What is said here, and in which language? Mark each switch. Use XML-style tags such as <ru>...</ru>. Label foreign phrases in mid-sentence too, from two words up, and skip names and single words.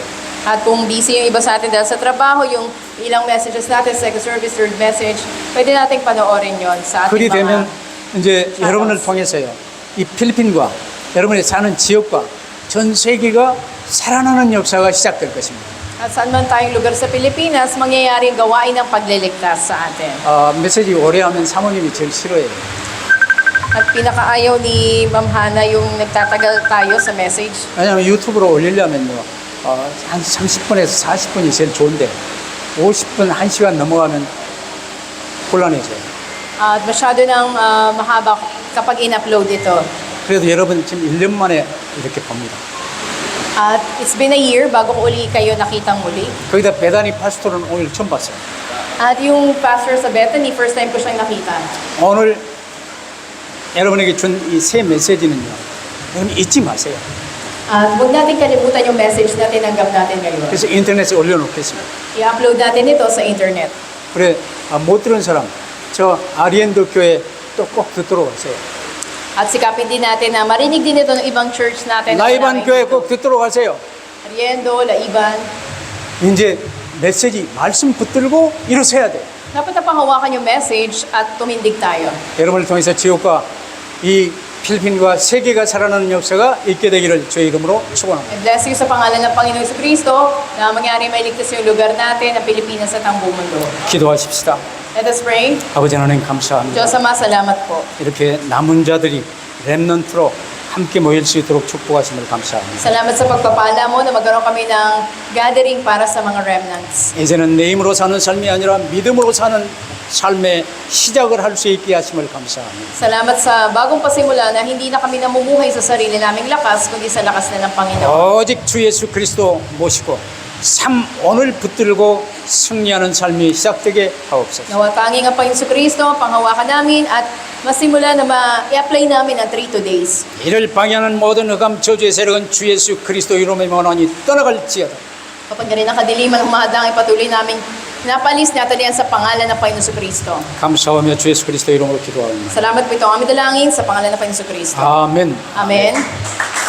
<tl>At kung busy yung iba sa atin dahil sa trabaho, yung ilang messages natin,</tl> <en>second service, third message,</en> <tl>pwede nating panoorin yon sa ating</tl> <ko>그리</ko> <tl>mga</tl> <ko>되면 이제</ko> <tl>channels.</tl> <ko>여러분을 통해서요. 이 필리핀과 여러분이 사는 지역과 전 세계가 살아나는 역사가 시작될 것입니다.</ko> <tl>At saan man tayong lugar sa Pilipinas, mangyayari yung gawain ng pagliligtas sa atin.</tl> <ko>메시지 오래 하면 사모님이 제일 싫어해요.</ko> <tl>At pinakaayaw ni Ma'am Hana yung nagtatagal tayo sa message.</tl> <ko>왜냐하면 유튜브로 올리려면요. 한 30분에서 40분이 제일 좋은데 50분, 1시간 넘어가면 곤란해져요.</ko> <tl>At masyado nang mahaba kapag in-upload ito.</tl> <ko>그래도 여러분 지금 1년 만에 이렇게 봅니다.</ko> <tl>At</tl> <en>it's been a year</en> <tl>bago ko uli kayo nakitang muli.</tl> <ko>거기다 베다니 파스토는 오늘 처음 봤어요.</ko> <tl>At yung pastor sa Bethany,</tl> <en>first time</en> <tl>ko siyang nakita.</tl> <ko>오늘 여러분에게 준 이 새 메시지는요. 여러분 잊지 마세요.</ko> <tl>At huwag natin kalimutan yung message na tinanggap natin ngayon.</tl> <ko>그래서 인터넷에 올려놓겠습니다.</ko> <tl>I-upload natin ito sa internet.</tl> <ko>그래 못 들은 사람 저 아리엔도 교회 또 꼭 듣도록 하세요.</ko> <tl>At sikapin din natin na marinig din ito ng ibang church natin. na</tl> <ko>라이반</ko> <tl>wala</tl> <ko>교회</ko> <tl>kayo.</tl> <ko>꼭 듣도록 하세요.</ko> <tl>At meriendo, laiban.</tl> <ko>이제 메시지 말씀 붙들고 일어서야 돼.</ko> <tl>Dapat na panghawakan yung message at tumindig tayo.</tl> <ko>여러분을 통해서 지옥과 이 필리핀과 세계가 살아나는 역사가 있게 되기를 주의 이름으로 축원합니다.</ko> <en>I bless you</en> <tl>sa pangalan ng Panginoon sa Kristo na mangyari mailigtas yung lugar natin, ang Pilipinas at ang buong mundo.</tl> <ko>기도하십시다.</ko> <en>Let us pray.</en> <ko>아버지 하나님 감사합니다.</ko> <tl>Diyos Ama, salamat po.</tl> <ko>이렇게 남은 자들이 렘넌트로 함께 모일 수 있도록 축복하심을 감사합니다.</ko> <tl>Salamat sa pagpapala mo na magkaroon kami ng gathering para sa mga remnants.</tl> <ko>이제는 내 힘으로 사는 삶이 아니라 믿음으로 사는 삶의 시작을 할 수 있게 하심을 감사합니다.</ko> <tl>Salamat sa bagong pasimula na hindi na kami namumuhay sa sarili naming lakas, kundi sa lakas na ng Panginoon.</tl> <ko>오직 주 예수 그리스도 모시고 삶 오늘 붙들고 승리하는 삶이 시작되게 하옵소서.</ko> <tl>Nawa tanging ang Panginoon sa Kristo, panghawakan namin at masimula na ma-apply namin ang 3 days.</tl> <ko>이를 방해하는 모든 흑암 저주의 세력은 주 예수 그리스도 이름의 원한이 떠나갈지어다.</ko> <tl>Kapag rin ang kadiliman humahadang, ipatuloy namin napalis natin yan sa pangalan ng Panginoon sa Kristo.</tl> <ko>감사하며 주 예수 그리스도 이름으로 기도합니다.</ko> <tl>Salamat po ito ang aming dalangin sa pangalan ng Panginoon sa Kristo.</tl> <ko>아멘.</ko> <tl>Amen.</tl>